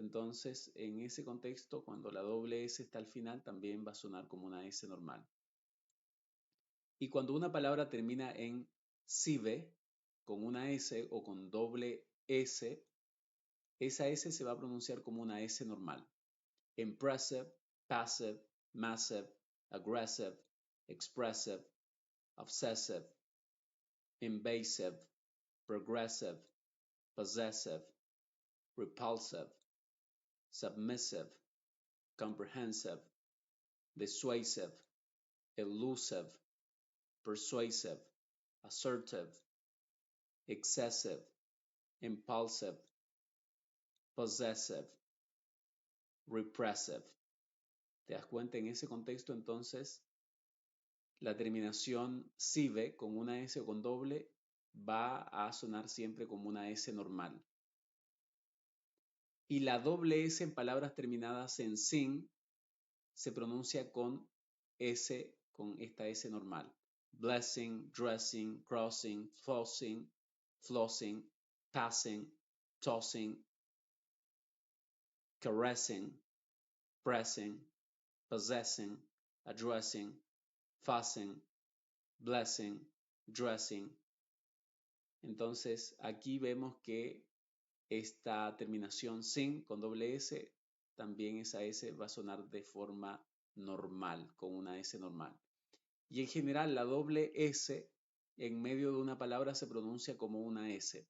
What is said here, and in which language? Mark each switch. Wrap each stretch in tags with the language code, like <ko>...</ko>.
<es>Entonces, en ese contexto, cuando la doble S está al final, también va a sonar como una S normal. Y cuando una palabra termina en sive, con una S o con doble S, esa S se va a pronunciar como una S normal.</es> <en>Impressive, passive, massive, aggressive, expressive, obsessive, invasive, progressive, possessive, repulsive, submissive, comprehensive, dissuasive, elusive, persuasive, assertive, excessive, impulsive, possessive, repressive.</en> <es>¿Te das cuenta? En ese contexto, entonces, la terminación sive con una S o con doble va a sonar siempre como una S normal. Y la doble S en palabras terminadas en sin se pronuncia con S, con esta S normal.</es> <en>blessing, dressing, crossing, flossing, passing, tossing, caressing, pressing, possessing, addressing, fussing, blessing, dressing.</en> <es>Entonces aquí vemos que esta terminación sin con doble S, también esa S va a sonar de forma normal, con una S normal. Y en general la doble S en medio de una palabra se pronuncia como una S.</es>